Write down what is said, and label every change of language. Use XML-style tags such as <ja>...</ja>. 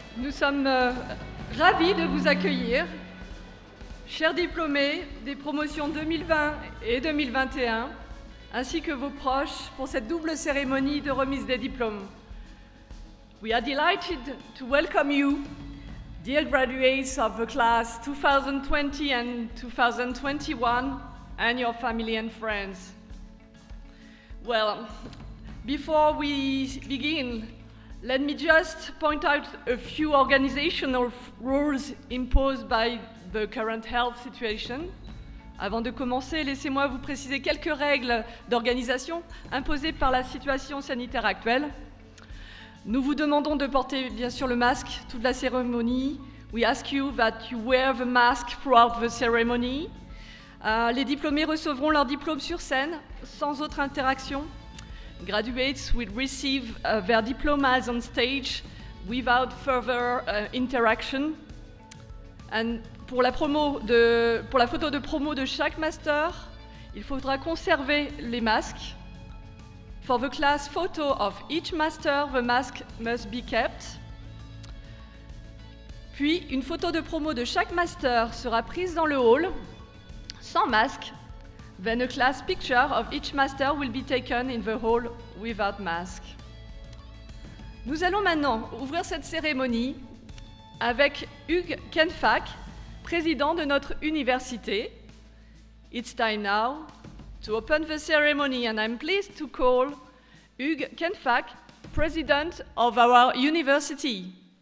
<fr>sommes ravis de vous accueillir, chers diplômés des promotions 2020 et 2021, ainsi que vos proches, pour cette double cérémonie de remise des diplômes.</fr> <en>We are delighted to welcome you, dear graduates of the class 2020 and 2021, and your family and friends. Well, before we begin, let me just point out a few organizational rules imposed by the current health situation.</en> <fr>Avant de commencer, laissez-moi vous préciser quelques règles d'organisation imposées par la situation sanitaire actuelle. Nous vous demandons de porter bien sûr le masque toute la cérémonie.</fr> <en>We ask you that you wear the mask throughout the ceremony.</en> <fr>Les diplômés recevront leur diplôme sur scène, sans autre interaction.</fr> <en>Graduates will receive their diplomas on stage without further interaction.</en> <fr>And pour la photo de promo de chaque master, il faudra conserver les masques.</fr> <en>For the class photo of each master, the mask must be kept.</en> <fr>Puis, une photo de promo de chaque master sera prise dans le hall, sans masque.</fr> <en>Then a class picture of each master will be taken in the hall without mask.</en> <fr>Nous allons maintenant ouvrir cette cérémonie avec Hugues Kenfack, président de notre université.</fr> <en>It's time now to open the ceremony, and I'm pleased to call Hugues Kenfack, president of our university.</en>